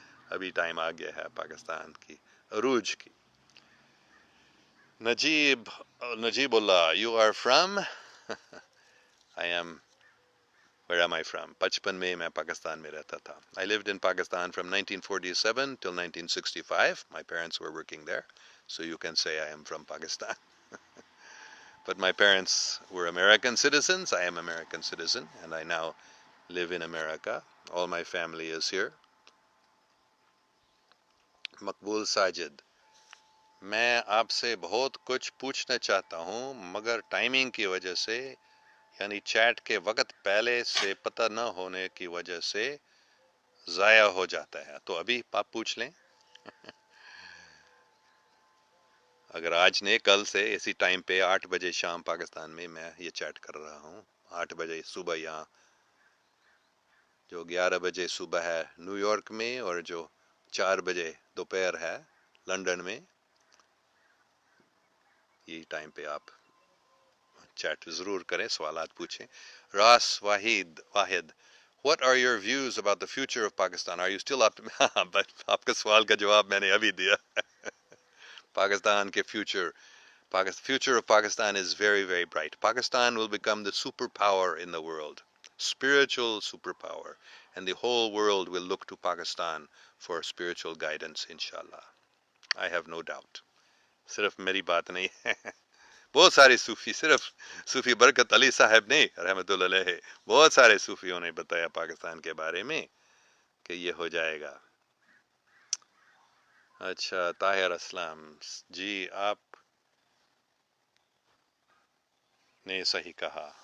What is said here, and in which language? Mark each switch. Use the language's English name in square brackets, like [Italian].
[Urdu] ابھی ٹائم آ گیا ہے پاکستان کی عروج کی. [English] Najibullah, you are from? I am. Where am I from? [Urdu] بچپن میں پاکستان میں رہتا تھا. [English] I lived in Pakistan from 1947 till 1965. My parents were working there. So you can say I am from Pakistan. But my parents were American citizens. I am American citizen. And I now live in America. All my family is here. [Urdu] مقبول ساجد، میں آپ سے بہت کچھ پوچھنا چاہتا ہوں مگر timing کی وجہ سے، یعنی چیٹ کے وقت پہلے سے پتہ نہ ہونے کی وجہ سے ضائع ہو جاتا ہے. تو ابھی آپ پوچھ لیں. اگر آج نے کل سے اسی ٹائم پہ 8 بجے شام پاکستان میں یہ چیٹ کر رہا ہوں. 8 بجے صبح یہاں، جو 11 بجے صبح ہے نیو یارک میں، اور جو 4 بجے دوپہر ہے لنڈن میں. یہی ٹائم پہ آپ چیٹ ضرور کریں، سوالات پوچھیں. [English] Ras Wahid What are your views about the future of Pakistan? Are you still up? [Urdu] آپ کا سوال کا جواب میں نے ابھی دیا. پاکستان کے [English] future of Pakistan is very, very bright. Pakistan will become the superpower in the world, spiritual superpower, and the whole world will look to Pakistan for spiritual guidance, inshallah. I have no doubt. [Urdu] صرف میری بات نہیں ہے. بہت سارے صوفی، صرف صوفی برکت علی صاحب نے رحمت اللہ علیہ، بہت سارے صوفیوں نے بتایا پاکستان کے بارے میں کہ یہ ہو جائے گا. اچھا، طاہر اسلام جی، آپ نے صحیح کہا.